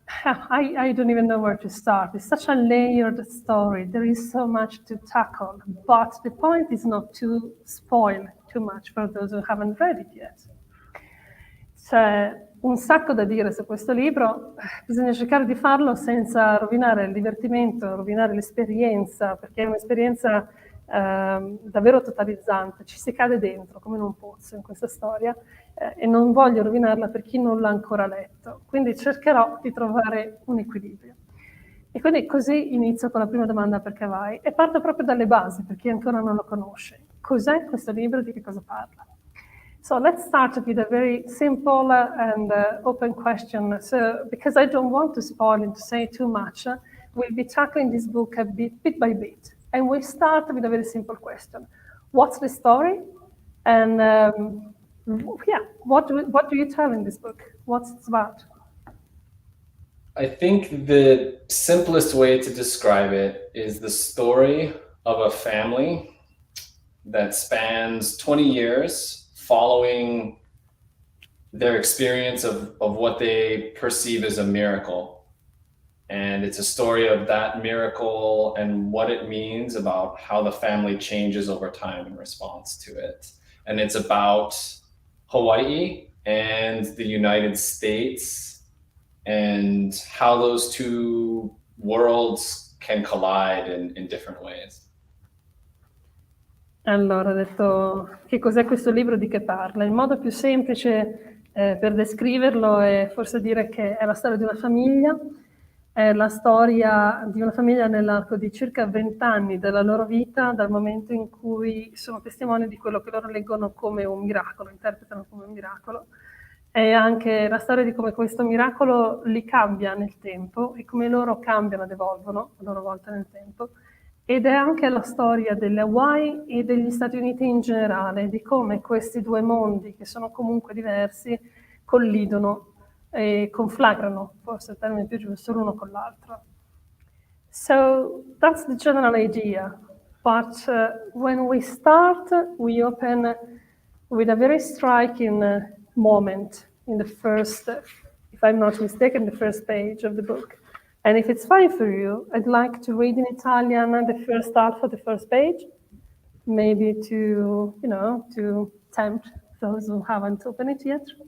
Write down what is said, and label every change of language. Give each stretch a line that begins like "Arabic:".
English: I don't even know where to start. It's such a layered story. There is so much to tackle, but the point is not to spoil too much for those who haven't read it yet.
Italian: C'è un sacco da dire su questo libro, bisogna cercare di farlo senza rovinare il divertimento, rovinare l'esperienza, perché è un'esperienza davvero totalizzante, ci si cade dentro come in un pozzo in questa storia e non voglio rovinarla per chi non l'ha ancora letto, quindi cercherò di trovare un equilibrio. E quindi così inizio con la prima domanda per Kawai e parto proprio dalle basi per chi ancora non lo conosce. Cos'è questo libro e di che cosa parla?
English: So let's start with a very simple and open question. So, because I don't want to spoil and to say too much, we'll be tackling this book a bit by bit. And we'll start with a very simple question. What's the story? And what do you tell in this book? What's it about? I think the simplest way to describe it is the story of a family that spans 20 years following their experience of what they perceive as a miracle. And it's a story of that miracle and what it means about how the family changes over time in response to it. And it's about Hawaii and the United States and how those two worlds can collide in different ways.
Italian: Allora, ho detto che cos'è questo libro, di che parla. Il modo più semplice per descriverlo è forse dire che è la storia di una famiglia, è la storia di una famiglia nell'arco di circa 20 anni della loro vita, dal momento in cui sono testimoni di quello che loro leggono come un miracolo, interpretano come un miracolo. È anche la storia di come questo miracolo li cambia nel tempo e come loro cambiano ed evolvono a loro volta nel tempo. Ed è anche la storia delle Hawaii e degli Stati Uniti in generale, di come questi due mondi, che sono comunque diversi, collidono e conflagrano, forse è il termine più giusto, l'uno con l'altro.
English: So that's the general idea. But when we start, we open with a very striking moment in the first, if I'm not mistaken, the first page of the book. And if it's fine for you, I'd like to read in Italian the first half of the first page, maybe to tempt those who haven't opened it yet.